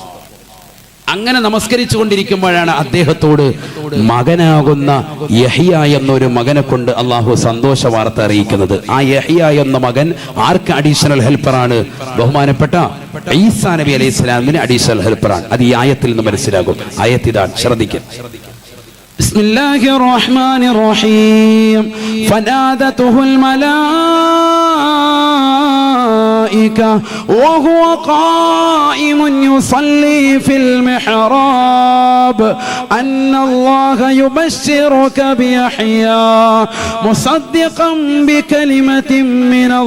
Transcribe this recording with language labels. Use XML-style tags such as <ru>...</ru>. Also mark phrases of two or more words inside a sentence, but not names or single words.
<ml>അങ്ങനെ നമസ്കരിച്ചു കൊണ്ടിരിക്കുമ്പോഴാണ് അദ്ദേഹത്തോട് മകനാകുന്ന യഹ്യ എന്നൊരു മകനെ കൊണ്ട് അള്ളാഹു സന്തോഷ വാർത്ത അറിയിക്കുന്നത്. ആ യഹ്യ എന്ന മകൻ ആർക്ക്</ml> <en>additional helper?</en> <ml>ബഹുമാനപ്പെട്ട ഈസാ നബി</ml> <ar>عليه السلام</ar> <en>additional helper.</en> <ml>അത് ഈ ആയത്തിൽ നിന്ന് മനസ്സിലാകും. ആയത്ത് ഇതാണ്, ശ്രദ്ധിക്കുക.</ml> <ar>بسم الله الرحمن الرحيم فنادته الملائكة الملائكة وهو قائم يصلي في المحراب أن الله يبشرك بيحيى مصدقا بكلمة من</ar>